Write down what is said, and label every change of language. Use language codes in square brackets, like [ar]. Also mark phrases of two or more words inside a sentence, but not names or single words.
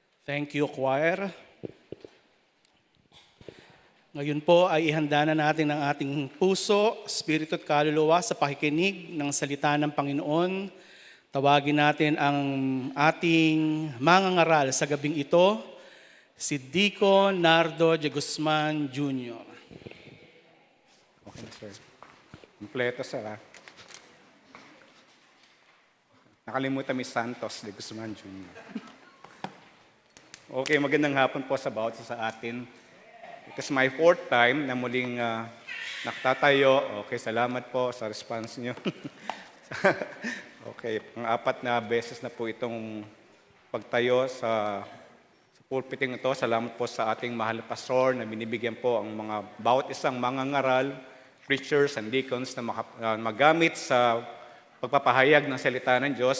[en] Thank you, choir. [tl] Ngayon po ay ihanda na natin ang ating puso, spirito at kaluluwa sa pakikinig ng salita ng Panginoon. Tawagin natin ang ating mangangaral sa gabing ito, si Deacon Nardo de Guzman Jr. Okay na, sir. Kompleto, sir, ha? Nakalimutan mi Santos de Guzman Jr. Okay, magandang hapon po sa bawat isa sa atin. [en] It is my fourth time [tl] na muling nakatatayo. Okay, salamat po sa response nyo. Okay, pang-apat na beses na po itong pagtayo sa pulpiting ito. Salamat po sa ating mahal na pastor na binibigyan po ang mga bawat isang mangangaral, [en] preachers and deacons [tl] na magamit sa pagpapahayag ng salita ng Diyos.